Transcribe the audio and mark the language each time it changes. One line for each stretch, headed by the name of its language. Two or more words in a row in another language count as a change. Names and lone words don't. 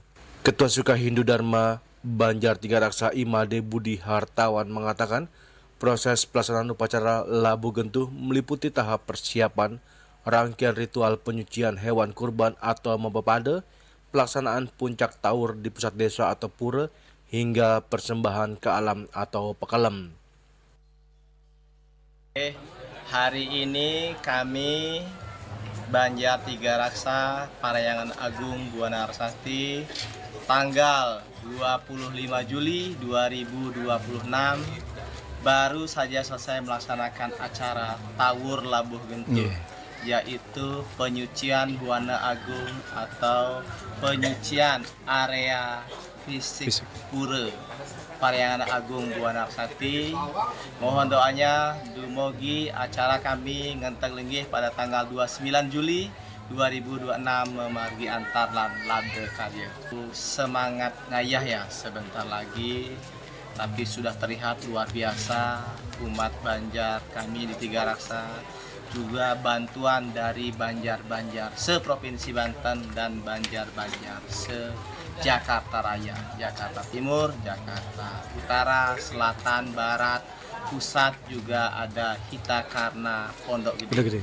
Indonesian: Ketua Suka Hindu Dharma Banjar Tiga Raksa Imade Budi Hartawan mengatakan proses pelaksanaan upacara Labuh Gentuh meliputi tahap persiapan, rangkaian ritual penyucian hewan kurban atau mempepade, pelaksanaan puncak taur di pusat desa atau pura, hingga persembahan ke alam atau pekalem. Hari ini kami Banjar Tiga Raksa Parahyangan Agung Buana Arsati tanggal 25 Juli 2026 baru saja selesai melaksanakan acara Tawur Labuh Gentuh, yaitu penyucian Buana Agung atau penyucian area fisik pura Parahyangan Agung Buana Arsati. Mohon doanya dumugi acara kami ngenteng lenggih pada tanggal 29 Juli 2026
Balinese: memargi antar lade karya.
Indonesian: Semangat ngayah ya sebentar lagi, tapi sudah terlihat luar biasa umat Banjar kami di Tiga Raksa, juga bantuan dari Banjar-Banjar seprovinsi Banten dan Banjar-Banjar se-Jakarta Raya, Jakarta Timur, Jakarta Utara, Selatan, Barat, Pusat, juga ada Hitakarna, Pondok Gede.